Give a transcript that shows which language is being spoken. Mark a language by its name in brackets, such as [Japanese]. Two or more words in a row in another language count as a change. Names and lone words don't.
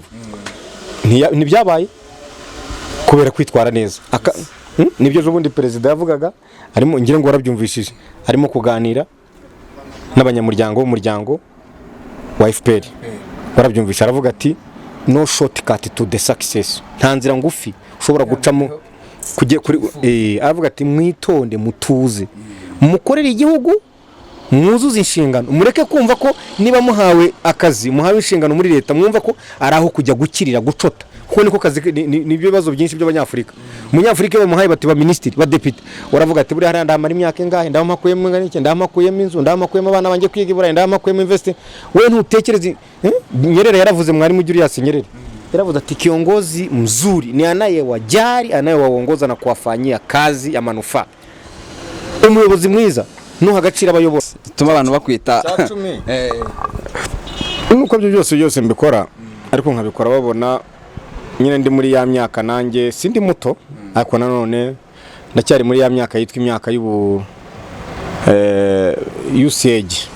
[Kinyarwanda] Ntibyabaye kubera kwitwara neza. Nibyo ejo bundi perezida yavugaga, arimo ngira ngo warabyumvishije, arimo kuganira n'abanyamuryango b'umuryango wa FPR. Barabyumvisha, aravuga ati [English] no shortcut to the success, [Kinyarwanda] nta nzira ngufi ushobora gucamo kujye kuri. Aravuga ati mwitonde, mutuze, mukorere igihugu mwuzuze inshingano, mureke kumva ko niba muhawe akazi, muhawe inshingano muri leta, mwumva ko ari aho kujya gukirira gucota, kuko niko kazi nibyo bibazo byinshi by'abanyafurika. Umunyafurika bamuhaye bati ba ministeri ba deputy, uravuga ati buri hari ndamara imyaka ingahe, ndamakuyemo ngani, ndamakuyemo inzu, ndamakuyemo abana banjye kwiga iburayi, ndamakuyemo invest. We ntutekereze Nyerere yaravuze, mwarimu Julius Nyerere yaravuze ati [Swahili] kiongozi mzuri ni anayewajali, anayewaongoza na kuwafanyia kazi ya manufaa. [Kinyarwanda] Umuyobozi mwiza nuha agaciro abayobozi, tuma abantu bakwita nuko byo byose mbikora, ariko nkabikora babona nyine ndi muri ya myaka, nanjye sindi muto, ariko nanone ndacyari muri ya myaka yitwa imyaka y'ubu usage.